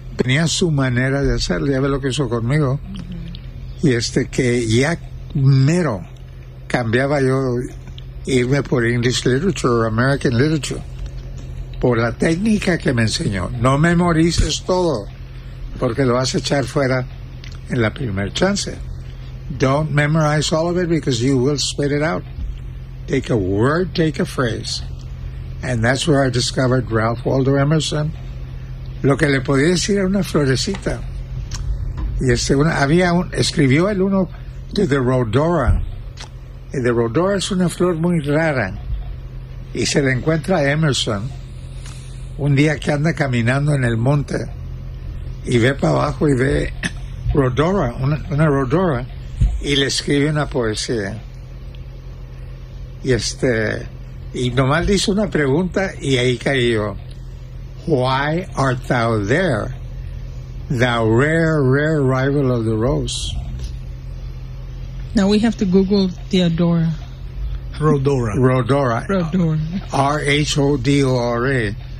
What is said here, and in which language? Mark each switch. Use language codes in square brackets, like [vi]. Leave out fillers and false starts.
[es] Tenía su manera de hacerlo. Ya ve lo que hizo conmigo. Y que ya mero cambiaba yo irme por English literature o American literature. Por la técnica que me enseñó. No memorices todo, porque lo vas a echar fuera en la primer chance. [en] Don't memorize all of it because you will spit it out. Take a word, take a phrase. And that's where I discovered Ralph Waldo Emerson. [es] Lo que le podía decir era una florecita. Y escribió el uno de The Rhodora. Y The Rhodora es una flor muy rara. Y se le encuentra a Emerson un día que anda caminando en el monte. Y ve para abajo y ve Rhodora, una Rhodora. Y le escribe una poesía. Y nomás le hizo una pregunta y ahí caí yo. [en] Why art thou there, thou rare, rare rival of the rose? Now we have to Google Theodora. Rhodora. Rhodora. Rhodora. R-H-O-D-O-R-A.